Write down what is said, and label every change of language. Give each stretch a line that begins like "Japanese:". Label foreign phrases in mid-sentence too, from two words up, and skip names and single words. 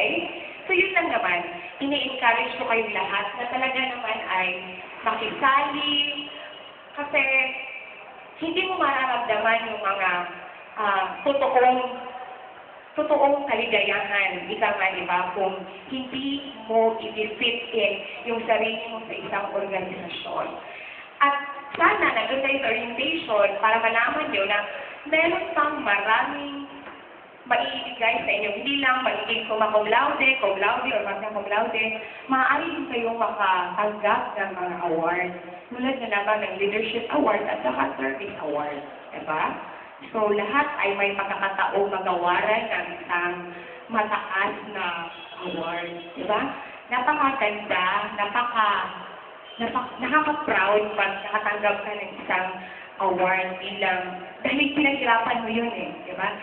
Filipino: So yun lang naman, ini-encourage ko kayong lahat na talaga naman ay makisali kasi hindi mo mararamdaman yung mga totoong kaligayahan, ika nga, di ba, kung hindi mo i-
English: fit in
Filipino: yung sarili mo sa isang organisasyon. At sana, nandun tayo sa orientation para malaman nyo na meron pang maraming maibigay sa inyo. Hindi lang magiging
Latin: cum laude, or magna cum laude,
Filipino: maaari din kayong makatanggap ng mga awards. Tulad na naman ng Leadership Award at saka Service Award. Diba? So, lahat ay may pagkakataong magawaran ng isang mataas na award. Diba? Napakaganda, nakaka-proud pag nakatanggap ka ng isang award bilang, dahil pinaghirapan mo yun eh, di ba?